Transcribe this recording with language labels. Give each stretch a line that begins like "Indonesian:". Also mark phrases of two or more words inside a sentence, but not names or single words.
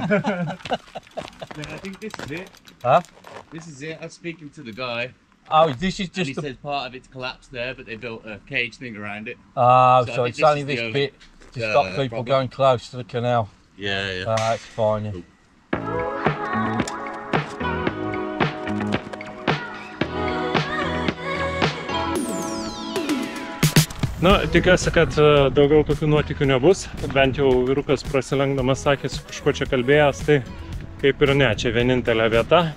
English: I think this is it. Huh? This is it. I was speaking to the guy. Oh, this is And he just says part of it's collapsed there, but they built a cage thing around it. Oh, So I so think it's this only is the this only- bit to Yeah, stop no people problem. going close to the canal. Yeah. That's fine, yeah.
Lithuanian: Nu, tikiuosi, kad daugiau tokių nuotykių nebus. Bent jau vyrukas prasilenkdamas sakė, su kažkuo čia kalbėjęs, tai kaip ir ne, čia vienintelė vieta.